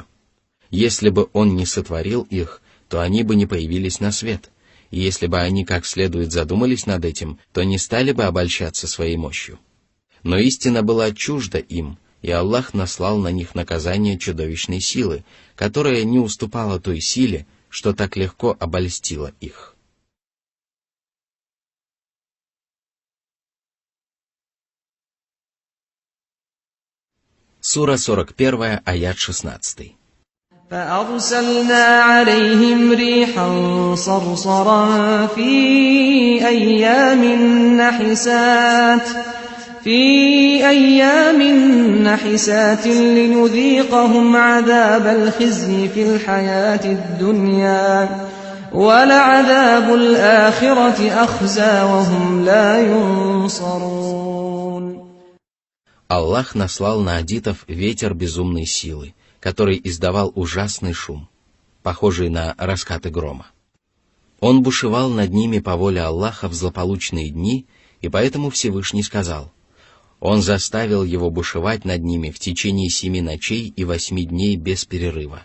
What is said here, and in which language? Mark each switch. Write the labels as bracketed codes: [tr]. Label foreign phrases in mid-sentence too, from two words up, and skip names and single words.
[ru] Если бы Он не сотворил их, то они бы не появились на свет, и если бы они как следует задумались над этим, то не стали бы обольщаться своей мощью. Но истина была чужда им, и Аллах наслал на них наказание чудовищной силы, которая не уступала той силе, что так легко обольстила их. Сура 41, аят 16. [ar] فأرسلنا عليهم ريحا صرصرا في أيام نحسات لنذيقهم عذاب الخزي في الحياة الدنيا ولعذاب الآخرة أخزى وهم لا ينصرون. [ru] Аллах наслал на адитов ветер безумной силы, который издавал ужасный шум, похожий на раскаты грома. Он бушевал над ними по воле Аллаха в злополучные дни, и поэтому Всевышний сказал: Он заставил его бушевать над ними в течение 7 ночей и 8 дней без перерыва.